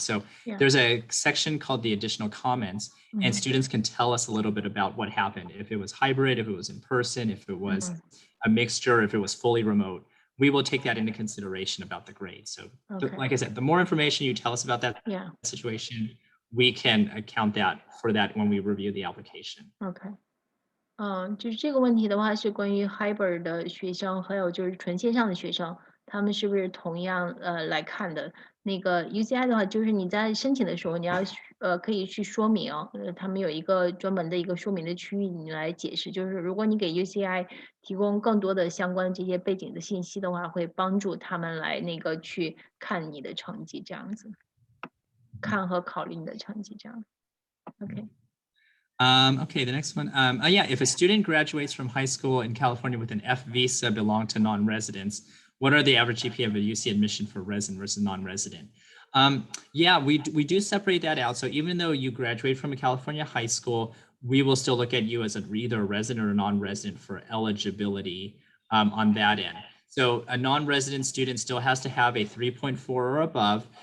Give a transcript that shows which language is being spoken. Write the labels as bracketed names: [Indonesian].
[English] So there's a section called the additional comments, and students can tell us a little bit about what happened. If it was hybrid, if it was in person, if it was a mixture, if it was fully remote. We will take that into consideration about the grade. So like I said, the more information you tell us about that situation, we can account for that when we review the application. Okay. [Chinese] 就是这个问题的话是关于 hybrid 的学生，还有就是纯线上的学生，他们是不是同样来看的？那个 UCI 的话，就是你在申请的时候，你要可以去说明，他们有一个专门的一个说明的区域，你来解释。就是如果你给 UCI 提供更多的相关这些背景的信息的话，会帮助他们来那个去看你的成绩，这样子，看和考虑你的成绩，这样。 [English] Okay. Okay, the next one. If a student graduates from high school in California with an F visa belong to non-residents, what are the average GPA of a UC admission for resident versus non-resident? We do separate that out. So even though you graduate from a California high school, we will still look at you as either a resident or non-resident for eligibility on that end. So a non-resident student still has to have a 3.4 or above.